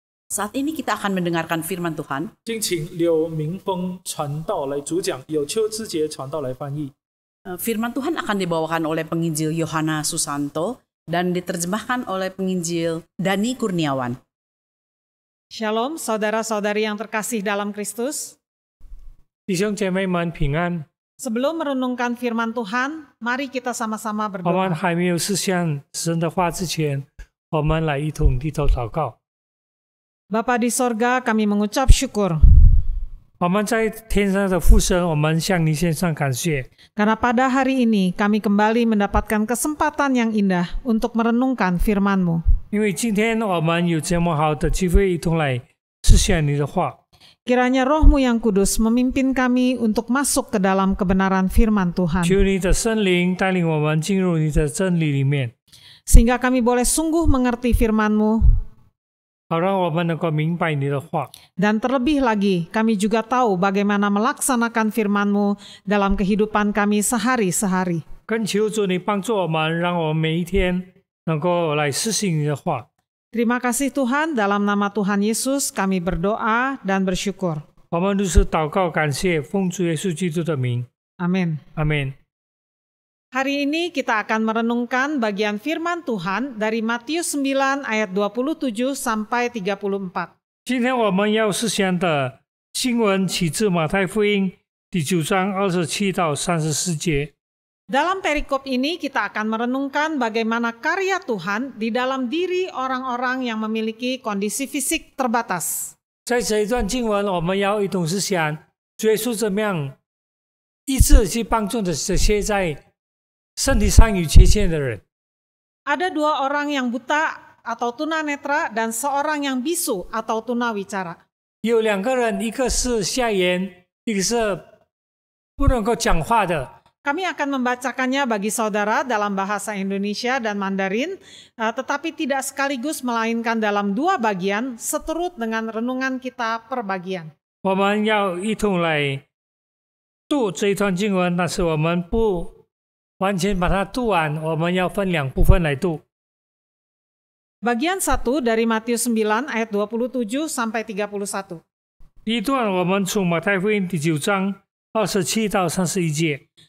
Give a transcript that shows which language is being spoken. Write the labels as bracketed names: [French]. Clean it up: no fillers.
[Indonesian] Saat ini kita akan mendengarkan firman Tuhan. [Chinese] 敬请柳明峰传道来主讲，有邱之杰传道来翻译。 [Indonesian] Firman Tuhan akan dibawakan oleh penginjil Yohana Susanto dan diterjemahkan oleh penginjil Dani Kurniawan. Shalom, saudara-saudari yang terkasih dalam Kristus. [Chinese] 弟兄姐妹们平安。 [Indonesian] Sebelum merenungkan firman Tuhan, mari kita sama-sama [Chinese] 我们 [Indonesian] berdoa. [Chinese] 还没有思想神的话之前，我们来一同低头祷告。 [Indonesian] Bapa di sorga, kami mengucap syukur [Chinese] 我们在天上的父神，我们向你献上感谢， [Indonesian] karena pada hari ini kami kembali mendapatkan kesempatan yang indah untuk merenungkan firman-Mu. [Chinese] 因为今天我们有这么好的机会一同来思想你的话。 [Indonesian] Kiranya Roh-Mu yang kudus memimpin kami untuk masuk ke dalam kebenaran firman Tuhan, [Chinese] 求你的圣灵带领我们进入你的真理里面， [Indonesian] sehingga kami boleh sungguh mengerti firman-Mu, [Chinese] 好让我们能够明白你的话。 [Indonesian] dan terlebih lagi kami juga tahu bagaimana melaksanakan firman-Mu dalam kehidupan kami sehari-hari. [Chinese] 更求主你帮助我们，让我们每一天能够来实行你的话。 [Indonesian] Terima kasih Tuhan, dalam nama Tuhan Yesus kami berdoa dan bersyukur. [Chinese] 我们如此祷告感谢，奉主耶稣基督的名， [Indonesian] Amin. [Chinese] 阿门。 [Indonesian] Hari ini kita akan merenungkan bagian firman Tuhan dari Matius 9 ayat 27 sampai 34. [Chinese] 今天我们要思想的经文起自马太福音第9章27到34节。 [Indonesian] Dalam perikop ini kita akan merenungkan bagaimana karya Tuhan di dalam diri orang-orang yang memiliki kondisi fisik terbatas. [Chinese] 在这一段经文，我们要一同思想主耶稣怎么样医治及帮助的这些在身体上有缺陷的人。 [Indonesian] Ada 2 orang yang buta atau tunanetra dan seorang yang bisu atau tunawicara. [Chinese] 有2个人，一个是瞎眼，一个是不能够讲话的。 [Indonesian] Kami akan membacakannya bagi saudara dalam bahasa Indonesia dan Mandarin, tetapi tidak sekaligus melainkan dalam 2 bagian seturut dengan renungan kita per bagian. [Chinese] 我们要一同来读这一段经文，但是我们不完全把它读完，我们要分2部分来读。 [Indonesian] Bagian 1 dari Matius 9 ayat 27 sampai 31. [Chinese] 第一段我们从马太福音第9章27到31节。